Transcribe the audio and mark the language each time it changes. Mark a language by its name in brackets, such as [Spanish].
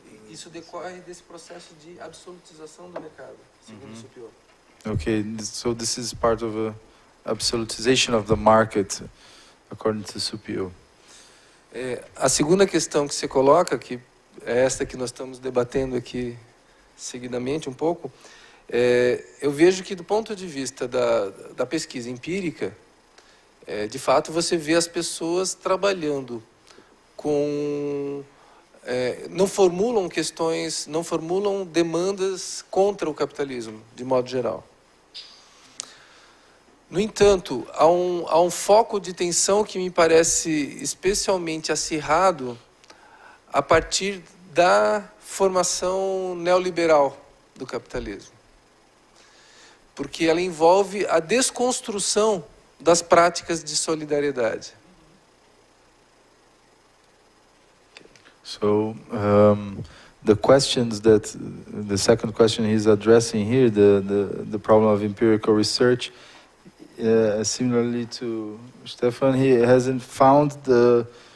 [Portuguese] isso decorre desse processo de absolutização do mercado, segundo Supiot. [English] Okay, so this is part of a absolutization of the market, according to Supiot. [Portuguese] A segunda questão que você coloca, que é esta que nós estamos debatendo aqui seguidamente um pouco, eu vejo que do ponto de vista da pesquisa empírica, de fato você vê as pessoas trabalhando com... não formulam questões, não formulam demandas contra o capitalismo, de modo geral. No entanto, há um foco de tensão que me parece especialmente acirrado a partir da formação neoliberal do capitalismo. Porque ela envolve a desconstrução das práticas de solidariedade. [English] So the questions that the second question he's addressing here, the problem of empirical research, similarly to Stefan, he hasn't found the